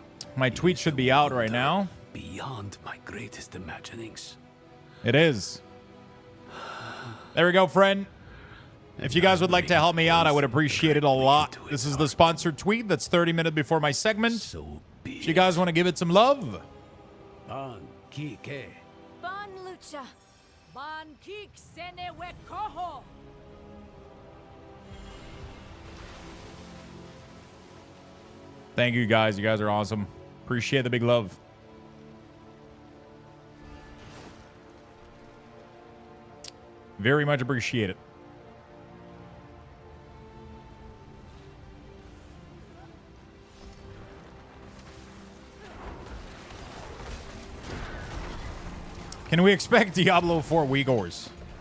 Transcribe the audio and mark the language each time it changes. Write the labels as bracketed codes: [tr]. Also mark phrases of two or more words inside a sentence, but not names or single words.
[en] My tweet should be out right now. Beyond my greatest imaginings. It is. There we go, friend. If you guys would like to help me out, I would appreciate it a lot. This is the sponsored tweet that's 30 minutes before my segment. If you guys want to give it some love. Ban lucha. Ban kik sene wekoho. Thank you guys. You guys are awesome. Appreciate the big love. Very much appreciate it. Can we expect Diablo 4 Uyghurs?